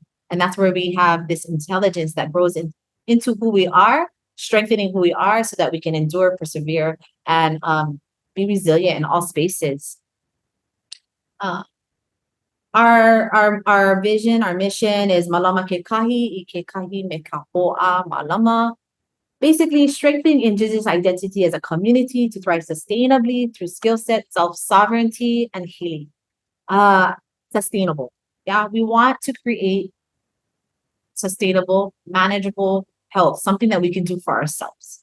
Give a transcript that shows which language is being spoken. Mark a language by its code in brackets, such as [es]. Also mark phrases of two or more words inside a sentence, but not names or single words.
[en] And that's where we have this intelligence that grows into who we are, strengthening who we are so that we can endure, persevere, and be resilient in all spaces. Our vision, our mission is [haw] malama ke kahi, I ke kahi me ka ho'a malama. [en] Basically, strengthening indigenous identity as a community to thrive sustainably through skill set, self-sovereignty, and healing. Sustainable. Yeah, we want to create sustainable, manageable health, something that we can do for ourselves.